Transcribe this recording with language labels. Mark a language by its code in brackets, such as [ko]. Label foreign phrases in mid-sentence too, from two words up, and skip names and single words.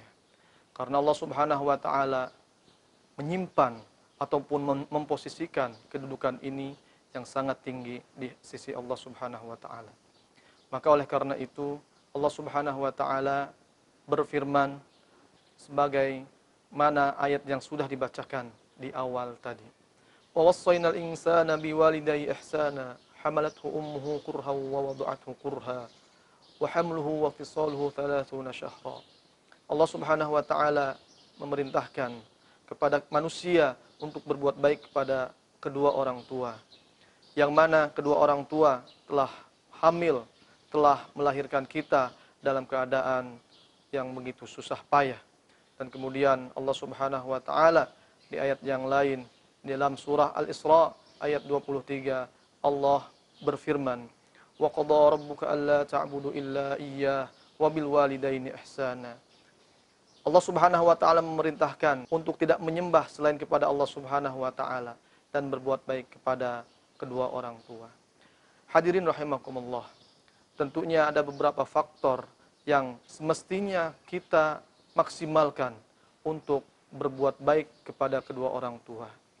[id] Karena Allah [ar] سبحانه وتعالى [id] menyimpan ataupun memposisikan kedudukan ini yang sangat tinggi di sisi Allah [ar] سبحانه وتعالى. [id] Maka oleh karena itu Allah [ar] سبحانه وتعالى [id] berfirman sebagai mana ayat yang sudah dibacakan di awal tadi. [ar] ووصينا الإنسان بوالديه إحسانا حملته أمه كرها ووضعته كرها وحمله وفصاله 30 شهرا. [id] Allah [ar] سبحانه وتعالى [id] memerintahkan kepada manusia untuk berbuat baik kepada kedua orang tua. Yang mana kedua orang tua telah hamil, telah melahirkan kita dalam keadaan yang begitu susah payah. Dan kemudian Allah [ar] سبحانه وتعالى [id] di ayat yang lain dalam surah Al-Isra ayat 23 Allah berfirman, [ar] وقضى ربك ألا تعبدوا إلا إياه وبالوالدين إحسانا. [id] Allah [ar] سبحانه وتعالى [id] memerintahkan untuk tidak menyembah selain kepada Allah [ar] سبحانه وتعالى [id] dan berbuat baik kepada kedua orang tua. [ar] حاضرين رحمكم الله. [id] Tentunya ada beberapa faktor yang semestinya kita maksimalkan untuk berbuat baik kepada kedua orang tua.